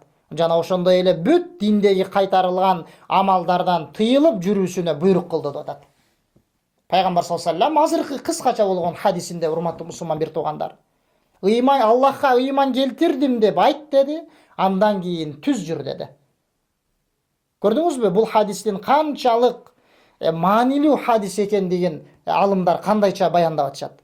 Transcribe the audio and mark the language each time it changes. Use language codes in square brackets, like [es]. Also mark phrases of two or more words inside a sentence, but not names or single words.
[ky] Жана ошондой эле бүт диндеги кайтарылган амалдардан тыйылып жүрүүсүнө буйрук кылды деп атат. Пайгамбар [ar] صلى الله عليه وسلم [ky] азыркы кыскача болгон хадисинде, урматтуу мусулман бир туугандар, ыйман, Аллахка ыйман келтирдим деп айт деди, андан кийин түз жүр деди. Көрдүңүзбү бул хадистин канчалык маанилүү хадис экендигин алымдар кандайча баяндап атышат.